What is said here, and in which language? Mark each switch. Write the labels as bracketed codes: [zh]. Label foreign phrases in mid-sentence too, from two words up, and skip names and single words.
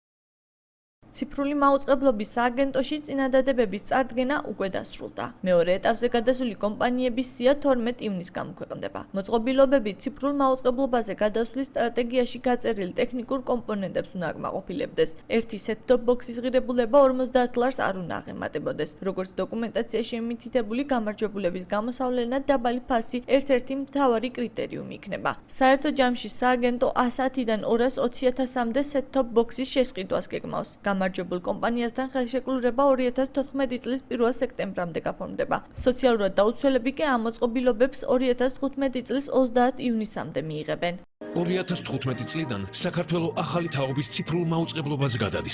[ka] ციფრული მაუწყებლობის სააგენტოში წინადადებების წარდგენა უკვე დასრულდა. მეორე ეტაპზე გადასული კომპანიების სია 12 ივნისს გამოქვეყნდება. მოწყობილობები ციფრულ მაუწყებლობაზე გადასვლის სტრატეგიაში გაწერილ ტექნიკურ კომპონენტებს უნდა აკმაყოფილებდეს. ერთი [en] set-top box- [ka] ის ღირებულება 50 ლარს არ უნდა აღემატებოდეს. როგორც დოკუმენტაციაში მითითებული, გამარჯვებულების გამოსავლენად დაბალი ფასი ერთ-ერთი მთავარი კრიტერიუმი იქნება. საერთო ჯამში სააგენტო 110-დან 220,000-მდე [en] set-top box- [ka] ის შესყიდვას გეგმავს. გამარჯვებულ კომპანიასთან ხელშეკრულება 2014 წლის 1 სექტემბრამდე გაფორმდება. სოციალურად დაუცველები კი ამ მოწყობილობებს 2015 წლის 30 ივნისამდე მიიღებენ. 2015 წლიდან საქართველოს ახალი თაობის ციფრულ მაუწყებლობაზე გადადის.